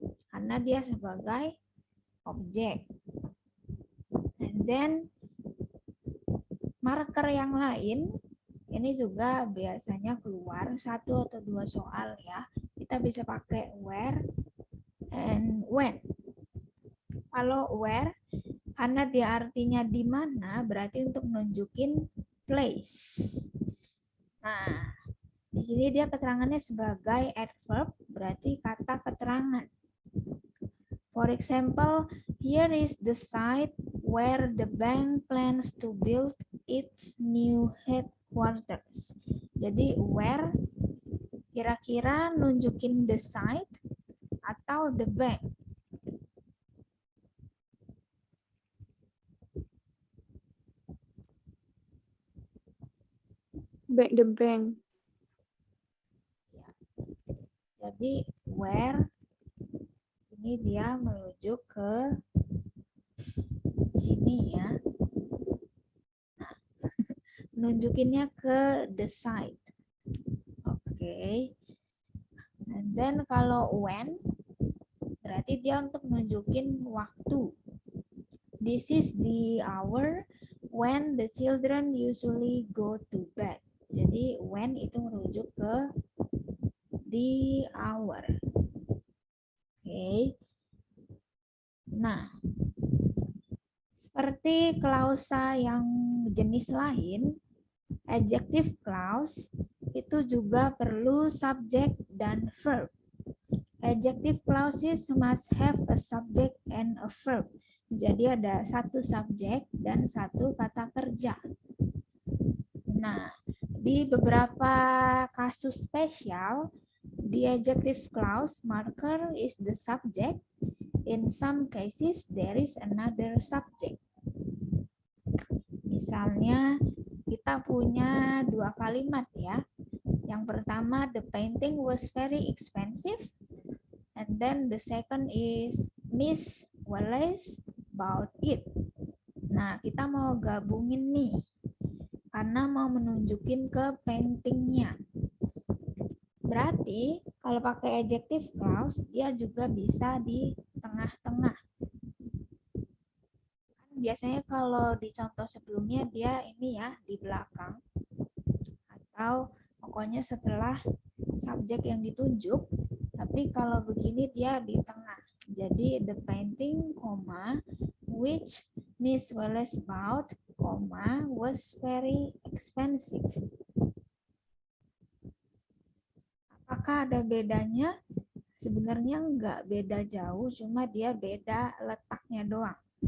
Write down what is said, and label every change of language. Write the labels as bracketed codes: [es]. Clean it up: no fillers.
[id] Karena dia sebagai objek. [en] And then [id] marker yang lain ini juga biasanya keluar 1 atau 2 soal ya. Kita bisa pakai where, and when. Kalau where, karena dia artinya di mana, berarti untuk nunjukin place. Nah, di sini dia keterangannya sebagai adverb, berarti kata keterangan. [en] For example, here is the site where the bank plans to build its new headquarters. [id] Jadi where kira-kira nunjukin the site atau the bank? [en] The bank. [id] Jadi where ini dia merujuk ke sini ya. Nah, nunjukinnya ke the site. Oke. [en] And then [id] kalau when berarti dia untuk nunjukin waktu. [en] This is the hour when the children usually go to bed. [id] Jadi when itu merujuk ke the hour. Oke. Nah, seperti klausa yang jenis lain, adjective clause itu juga perlu subject dan verb. [en] Adjective clauses must have a subject and a verb. [id] Jadi ada satu subjek dan satu kata kerja. Nah, di beberapa kasus spesial, [en] the adjective clause marker is the subject. In some cases, there is another subject. [id] Misalnya, kita punya dua kalimat ya. Yang pertama, [en] the painting was very expensive. And then the second is Miss Wallace bought it. [id] Nah, kita mau gabungin nih. Karena mau menunjukin ke paintingnya. Berarti, kalau pakai adjective clause, dia juga bisa di tengah-tengah. Biasanya kalau di contoh sebelumnya, dia ini ya, di belakang. Atau pokoknya setelah subjek yang ditunjuk. Tapi kalau begini dia di tengah. Jadi [en] the painting, which Miss Wallace bought, was very expensive. [id] Apakah ada bedanya? Sebenarnya enggak beda jauh, cuma dia beda letaknya doang.